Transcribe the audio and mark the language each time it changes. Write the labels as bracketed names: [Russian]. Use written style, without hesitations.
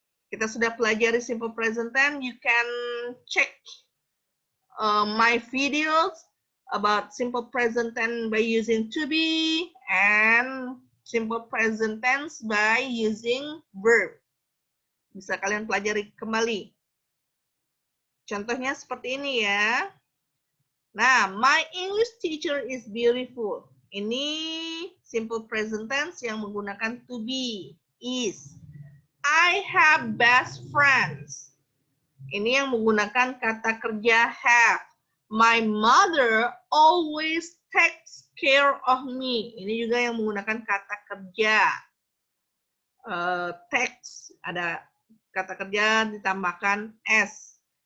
[Indonesian] Kita sudah pelajari simple present tense. [English] You can check my videos about simple present tense by using to be and simple present tense by using verb. [Indonesian] Bisa kalian pelajari kembali. Contohnya seperti ini ya. [English] Nah, my English teacher is beautiful. [Indonesian] Ini simple present tense yang menggunakan to be, is. [English] I have best friends. [Indonesian] Ini yang menggunakan kata kerja have. [English] My mother always takes care of me. [Indonesian] Ini juga yang menggunakan kata kerja. Takes, ada kata kerja ditambahkan s.